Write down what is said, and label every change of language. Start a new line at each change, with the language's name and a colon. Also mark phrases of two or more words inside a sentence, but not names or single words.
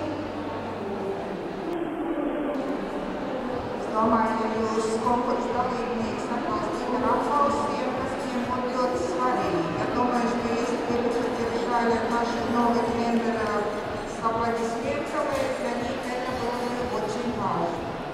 Latvian: Es domāju, ka jūs konkursa dalībnieks atbalstīt ar aplausiem, kas viņiem būtu ļoti svarīgi.
Russian: Я думаю, что если бы люди держали наших новых тренеров с аплодисментами, для них это было бы очень важно.